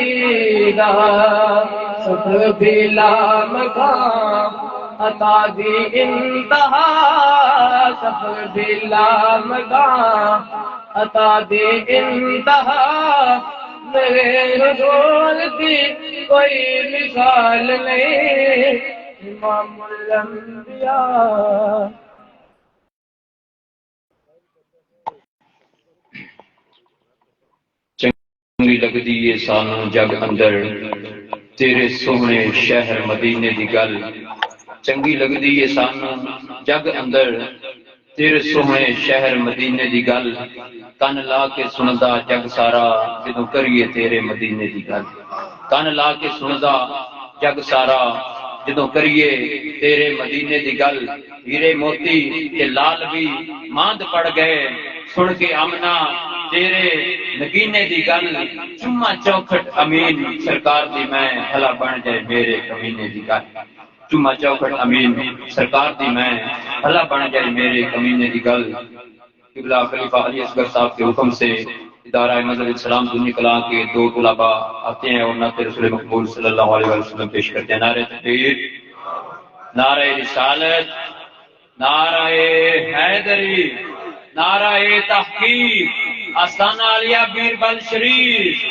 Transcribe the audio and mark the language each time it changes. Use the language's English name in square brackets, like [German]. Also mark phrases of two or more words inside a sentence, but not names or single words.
[Punjabi] دا صبر بلا مقام عطا دی انتہا صبر بلا مقام عطا دی انتہا [Urdu] میرے حضور کی کوئی مثال نہیں، [Punjabi] امام الانبیاء چنگی لگدی ہے سانو جگ اندر تیرے سونے شہر مدینے دی گل چنگی لگدی ہے سانو جگ اندر تیرے سونے شہر مدینے دی گل کن لا کے سندا جگ سارا جدوں کریے تیرے مدینے دی گل کن لا کے سندا جگ سارا جدوں کریے تیرے مدینے دی گل ہیرے موتی تے لال بھی ماند پڑ گئے سن کے آمنا تیرے نگینے دی گل چما چوکھٹ امین سرکار دی میں بھلا بن جائے میرے کمینے دی گل چما چوکھٹ امین سرکار دی میں بھلا بن جائے میرے کمینے دی گل [Urdu] قبلہ خلیفہ علی اصغر صاحب کے حکم سے ادارہ مذہب اسلام دنیا کلاں کے 2 طلباء آتے ہیں اور نعت رسول مقبول صلی اللہ علیہ وسلم پیش کرتے ہیں نعرہ تکبیر نعرہ رسالت نعرہ حیدری نعرہ تحقیق آستانہ عالیہ بیربل شریف